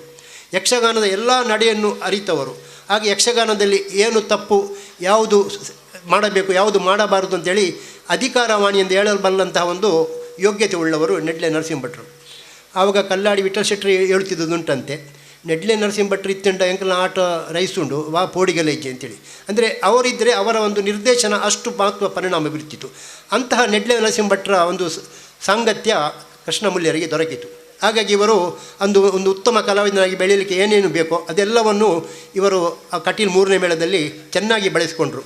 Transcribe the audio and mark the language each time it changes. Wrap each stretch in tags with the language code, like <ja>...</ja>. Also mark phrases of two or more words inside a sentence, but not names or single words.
<kn>ಯಕ್ಷಗಾನದ ಎಲ್ಲ ನಡೆಯನ್ನು ಅರಿತವರು. ಹಾಗೆ ಯಕ್ಷಗಾನದಲ್ಲಿ ಏನು ತಪ್ಪು, ಯಾವುದು ಮಾಡಬೇಕು, ಯಾವುದು ಮಾಡಬಾರದು ಅಂತೇಳಿ ಅಧಿಕಾರವಾಣಿ ಎಂದು ಹೇಳಬಲ್ಲಂತಹ ಒಂದು ಯೋಗ್ಯತೆ ಉಳ್ಳವರು ನೆಡ್ಲೆ ನರಸಿಂಹ ಭಟ್ರು. ಆವಾಗ ಕಲ್ಲಾಡಿ ವಿಠ್ಠಲ ಶೆಟ್ಟರು ಹೇಳ್ತಿದ್ದುದುಂಟಂತೆ, ನೆಡ್ಲೆ ನರಸಿಂಹ ಭಟ್ರು</kn> <tcy>ಇತ್ತಂಡ ಎಂಕಲ್ನ ಆಟ ರೈಸುಂಡು ವಾ ಪೋಡಿಗೆಲ್ಲ ಹೆಜ್ಜೆ</tcy> <kn>ಅಂತೇಳಿ. ಅಂದರೆ ಅವರಿದ್ದರೆ ಅವರ ಒಂದು ನಿರ್ದೇಶನ ಅಷ್ಟು ಮಹತ್ವ ಪರಿಣಾಮ ಬೀರ್ತಿತ್ತು. ಅಂತಹ ನೆಡ್ಲೆ ನರಸಿಂಹ ಭಟ್ರ ಒಂದು ಸಾಂಗತ್ಯ ಕೃಷ್ಣಮೂಲ್ಯರಿಗೆ ದೊರಕಿತು. ಹಾಗಾಗಿ ಇವರು ಒಂದು ಉತ್ತಮ ಕಲಾವಿದನಾಗಿ ಬೆಳೆಯಲಿಕ್ಕೆ ಏನೇನು ಬೇಕೋ ಅದೆಲ್ಲವನ್ನು ಇವರು ಆ ಕಟೀಲು 3ನೇ ಮೇಳದಲ್ಲಿ ಚೆನ್ನಾಗಿ ಬೆಳೆಸಿಕೊಂಡ್ರು.</kn>